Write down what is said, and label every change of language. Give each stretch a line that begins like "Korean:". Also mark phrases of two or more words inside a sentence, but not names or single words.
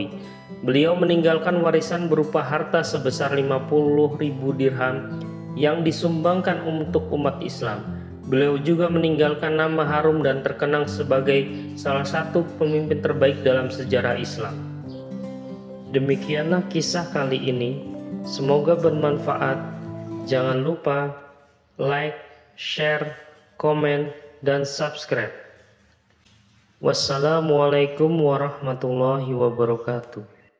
Indonesian: Beliau meninggalkan warisan berupa harta sebesar 50.000 dirham yang disumbangkan untuk umat Islam. Beliau juga meninggalkan nama harum dan terkenang sebagai salah satu pemimpin terbaik dalam sejarah Islam. Demikianlah kisah kali ini. Semoga bermanfaat. Jangan lupa
English: like, share,
Indonesian: komen, dan subscribe.
Arabic: والسلام عليكم ورحمة الله وبركاته.